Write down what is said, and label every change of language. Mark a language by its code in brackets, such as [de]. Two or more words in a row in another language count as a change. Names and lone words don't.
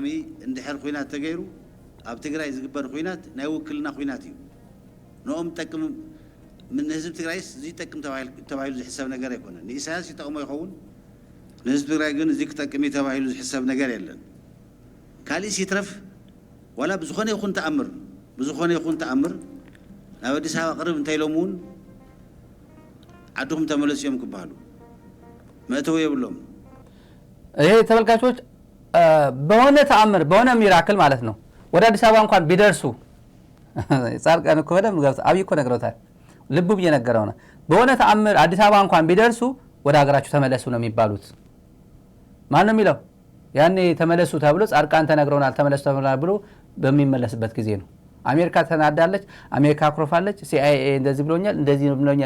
[ti] እንድሕር ኩናት ተገይሩ ኣብ ትግራይ ዝግበር ኩናት ናይ ውክልና ኩናት እዩ ንኦም ጠቅም ምን ህዝብ ትግራይስ እዚ ጠቅም ተባሂሉ ዝሕሰብ ነገር ኣይኮነን ንኢሳያስ ይጠቕሞ ይኸውን ንህዝብ ትግራይ ግን እዚ ክጠቅም ተባሂሉ ዝሕሰብ ነገር የለን ካልእ ሲትረፍ ዋላ ብዝኾነ ይኹን ተኣምር ናብ ኣዲስ ኣበባ ቅርብ እንታይ ኢሎም እውን ዓድኩም ተመለሱ እዮም ክበሃሉ መእተው የብሎም [am] ይሄ ተመልካቾች በሆነ ተአምር በሆነ ሚራክል ማለት ነው ወደ አዲስ አበባ እንኳን ቢደርሱ ጻርቃን እኮ በደም ገብቶ አብይ እኮ ነግሮታል ልቡ እየነገረው ነው በሆነ ተአምር አዲስ አበባ እንኳን ቢደርሱ ወደ ሀገራችሁ ተመለሱ ነው የሚባሉት ማን ነው የሚለው ያኔ ተመለሱ ተብሎ ጻርቃን ተነግረውናል ተመለሱ ተብሏል ብሎ በሚመለስበት ጊዜ ነው አሜሪካ ተናዳለች አሜሪካ አክሮፋለች ሲአይኤ እንደዚህ ብሎኛል